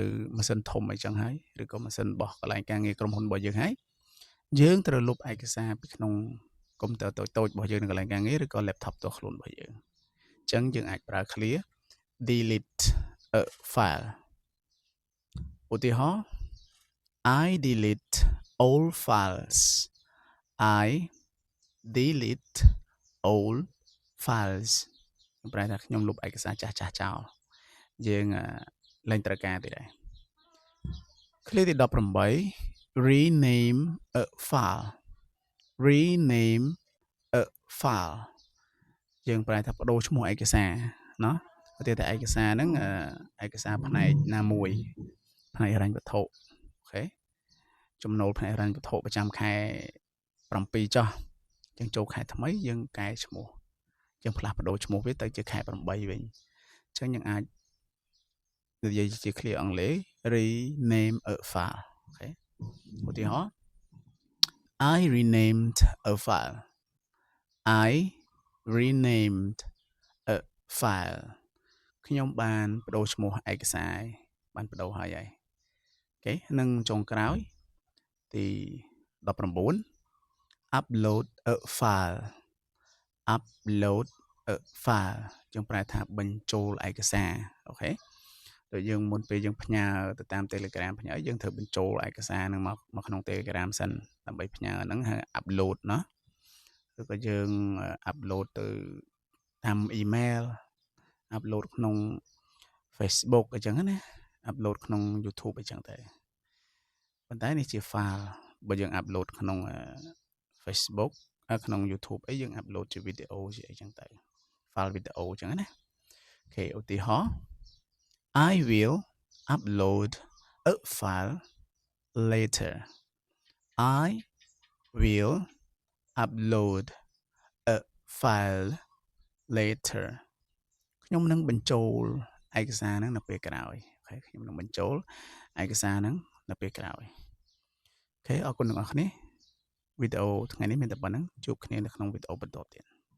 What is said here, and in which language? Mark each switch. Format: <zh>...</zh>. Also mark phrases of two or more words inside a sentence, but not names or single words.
<km>ម៉ាស៊ីនធំអីចឹងហើយឬក៏ម៉ាស៊ីនរបស់កន្លែងការងារក្រុមហ៊ុនរបស់យើងហើយយើងត្រូវលុបឯកសារពីក្នុងកុំព្យូទ័រតូចៗរបស់យើងនៅកន្លែងការងារឬក៏ laptop ផ្ទាល់ខ្លួនរបស់យើងអញ្ចឹងយើងអាចប្រើ</km> <en>clear delete a file</en> <km>ឧទាហរណ៍</km> <en>I delete all files I delete all files</en> <km>ប្រែថាខ្ញុំលុបឯកសារចាស់ៗចោលយើងលែងត្រូវការទេដែរ clear ទី18</km> <en>rename a file rename a file</en> <km>យើងប្រែ ថាបដូរឈ្មោះឯកសារណោះឧទាហរណ៍ឯកសារហ្នឹងឯកសារផ្នែកណាមួយផ្នែកហិរញ្ញវ ត្ថុអូខេចំណូលផ្នែកហិរញ្ញវត្ថុប្រចាំខែ7ចុះយើងចូលខែថ្មីយើងកែឈ្មោះ យើងផ្លាស់ប្ដូរឈ្មោះវាទៅជាខែ8វិញអញ្ចឹងយើងអាចនិយាយជា clear អង់គ្លេស</km> <en>rename a file</en> <km>អូខេឧទាហរណ៍</km> <en>I renamed a file I renamed a file</en> <km>ខ្ញុំបានបដូរឈ្មោះឯកសារបានបដូរហើយអូខេនិងចុងក្រោយទី 19</km> <en>upload a file upload a file</en> <km>យើងប្រែថាបញ្ចូលឯកសារអូខេដូចយើងមុនពេលយើងផ្ញើទៅតាម Telegram ផ្ញើយើងត្រូវបញ្ចូលឯ កសារហ្នឹងមកក្នុង Telegram សិនដើម្បីផ្ញើហ្នឹងហៅ upload ណោះឬក៏យើង upload ទៅតាម email upload ក្នុង Facebook អញ្ចឹងណា upload ក្នុង YouTube អញ្ចឹងទៅប៉ុន្តែនេះជា file បើយើង upload ក្នុង Facebook ក្នុង YouTube អីយើង upload ជា video ជាអីចឹងទៅ</km> <en>file video</en> <km>អញ្ចឹងណាអូខេ ឧទាហរណ៍</km> <en>I will upload a file later I will upload a file later</en> <km>ខ្ញុំនឹងបញ្ចូលឯកសារហ្នឹងនៅពេលក្រោយអូខេខ្ញុំនឹងបញ្ចូលឯកសារហ្នឹងនៅពេលក្រោយអូខេអរគុណអ្នកនរគ្នាវីដេអូថ្ងៃនេះមានតែប៉ុណ្្នឹងជួបគ្នានៅក្នុងវីដេអូបន្តទៀត</km>